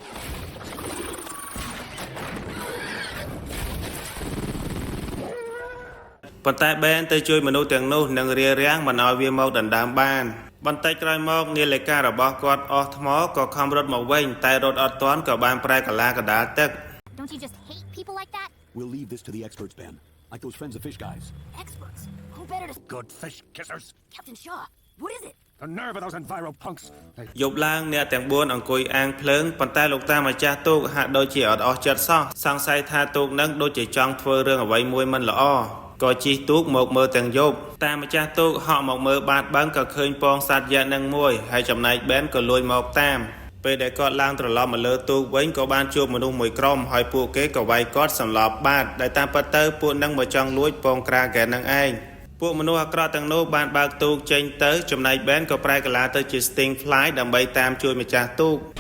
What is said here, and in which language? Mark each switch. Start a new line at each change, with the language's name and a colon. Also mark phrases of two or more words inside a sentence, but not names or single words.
Khmer: ប៉ុន្តែ Ben ទៅជួយមនុស្សទាំងនោះនិងរារាំងមិនឲ្យវាមកដណ្ដើមបានបន្តិចក្រោយមកនាឡិការបស់គាត់អស់ថ្មក៏ខំរត់មកវិញតែរត់អត់ទាន់ក៏បានប្រែកាឡាកដាលទឹក
English: Don't you just hate people like that? We'll leave this to the experts, Ben. Like those friends of fish guys. Experts. Who better to... Good fish kissers. Captain Shaw, what is it? The nerve of those enviro punks. They
Khmer: យប់ឡើងអ្នកទាំង4អង្គុយអាងភ្លើងប៉ុន្តែលោកតាម្ចាស់ទូកហាក់ដូចជាអត់អស់ចិត្តសោះសង្ស័យថាទូកនឹងដូចជាចង់ធ្វើ រឿងអ្វីមួយមិនល្អក៏ជិះទូកមកមើលទាំងយប់តាម្ចាស់ទូកហក់មកមើលបាតបឹងក៏ឃើញពងសត្វយក្សនឹងមួយហើយចំណែក Ben ក៏លួចមកតាមពេលដែលគាត់ឡើងត្រឡប់មកលើទូកវិញក៏បានជួបមនុស្សមួយក្រុមហើយពួកគេក៏វាយគាត់សម្លាប់បាត់ដែលតាមពិតទៅពួកនឹងមកចង់លួចពង Kraken នឹងឯងពួកមនុស្សអាក្រក់ទាំងនោះបានបើកទូកចេញទៅចំណែក Ben ក៏ប្រែកាឡាទៅជា Sting Fly ដើម្បីតាមជួយម្ចាស់ទូក